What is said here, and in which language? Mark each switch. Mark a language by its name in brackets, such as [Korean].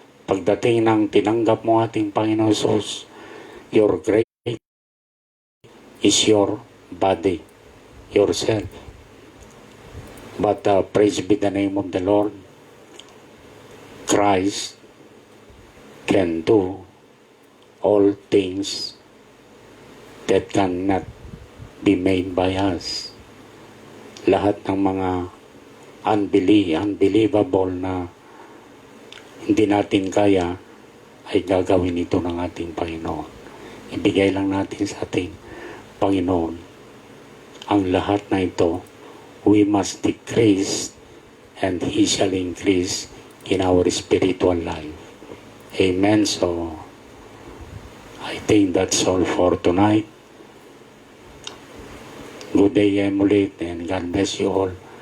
[Filipino] Pagdating ng tinanggap mo ating Panginoon Jesus, [English] your great is your body, yourself. But praise be the name of the Lord. Christ can do all things that cannot be made by us. [Filipino] Lahat ng mga unbelievable na hindi natin kaya ay gagawin ito ng ating Panginoon. Ibigay lang natin sa ating Panginoon ang lahat na ito. [English] We must decrease and He shall increase in our spiritual life. Amen. So, I think that's all for tonight. Good day, Emulate, and God bless you all.